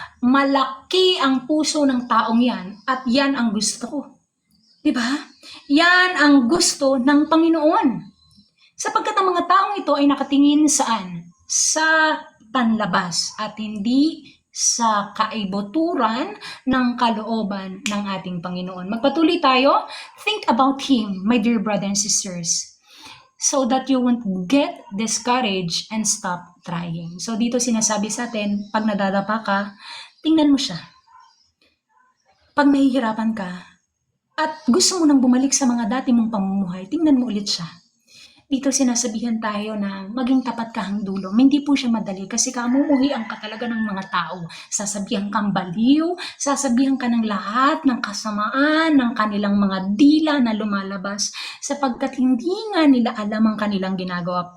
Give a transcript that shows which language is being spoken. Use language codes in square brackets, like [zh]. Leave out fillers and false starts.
[tl] Malaki ang puso ng taong yan at yan ang gusto ko. Diba? Yan ang gusto ng Panginoon. Sapagkat ang mga taong ito ay nakatingin saan? Sa panlabas at hindi sa kaibuturan ng kalooban ng ating Panginoon. Magpatuloy tayo. [en] Think about Him, my dear brothers and sisters, so that you won't get discouraged and stop trying. [tl] So dito sinasabi sa atin, pag nadadapa ka, tingnan mo siya. Pag nahihirapan ka, at gusto mo nang bumalik sa mga dati mong pamumuhay, tingnan mo ulit siya. Dito sinasabihan tayo na maging tapat ka hanggang dulo. Hindi po siya madali kasi kamumuhian ka talaga ng mga tao. Sasabihan kang baliw, sasabihan ka ng lahat ng kasamaan ng kanilang mga dila na lumalabas sapagkat hindi nga nila alam ang kanilang ginagawa.